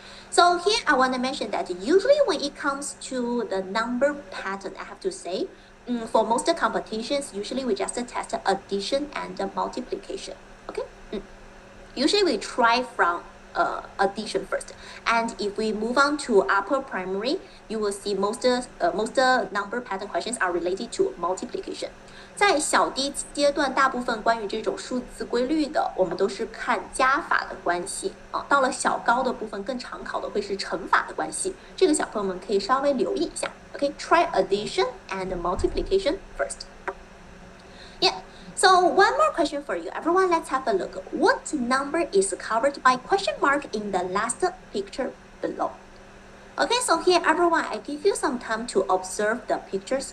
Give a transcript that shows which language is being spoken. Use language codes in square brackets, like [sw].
[en] So here I want to mention that usually when it comes to the number pattern, I have to say, for most competitions, usually we just test addition and multiplication. Okay. Usually we try from addition first. And if we move on to upper primary, you will see most number pattern questions are related to multiplication. [zh] 在小低阶段，大部分关于这种数字规律的，我们都是看加法的关系啊。到了小高的部分，更常考的会是乘法的关系，这个小朋友们可以稍微留意一下。 [en] OK，try addition and multiplication first. Yeah. So one more question for you, everyone. Let's have a look. What number is covered by question mark in the last picture below? Okay, so here, everyone, I give you some time to observe the pictures.